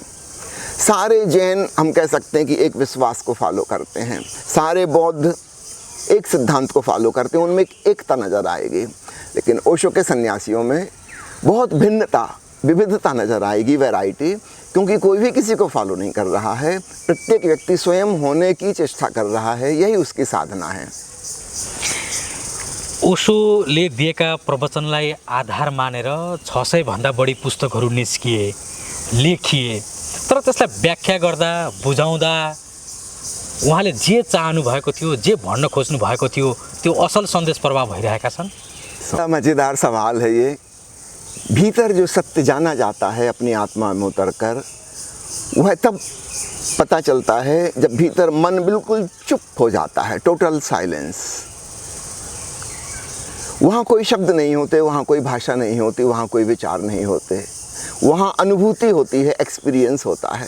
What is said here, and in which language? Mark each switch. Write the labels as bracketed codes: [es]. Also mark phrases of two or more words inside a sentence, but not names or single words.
[hi] सारे जैन हम कह सकते हैं कि एक विश्वास को फॉलो करते हैं, सारे बौद्ध एक सिद्धांत को फॉलो करते हैं, उनमें एकता नज़र आएगी। लेकिन ओशो के सन्यासियों में बहुत भिन्नता, विविधता नज़र आएगी, वैरायटी, क्योंकि कोई भी किसी को फॉलो नहीं कर रहा है। प्रत्येक व्यक्ति स्वयं होने की चेष्टा कर रहा है, यही उसकी साधना है। [ne] ओशोले दिएका प्रवचनलाई आधार मानेर 600 भन्दा बढी पुस्तकहरू निस्किए, लेखिए। तर त्यसलाई व्याख्या गर्दा, बुझाउँदा उहाँले जे चाहनु भएको थियो, जे भन्न खोज्नु भएको थियो, त्यो असल सन्देश प्रवाह भइरहेका छन्। [hi] बड़ा मज़ेदार सवाल है ये। भीतर जो सत्य जाना जाता है अपनी आत्मा में उतरकर, वह तब पता चलता है जब भीतर मन बिल्कुल चुप हो जाता है, [en] total silence. [hi] वहाँ कोई शब्द नहीं होते, वहाँ कोई भाषा नहीं होती, वहाँ कोई विचार नहीं होते, वहाँ अनुभूति होती है, एक्सपीरियंस होता है।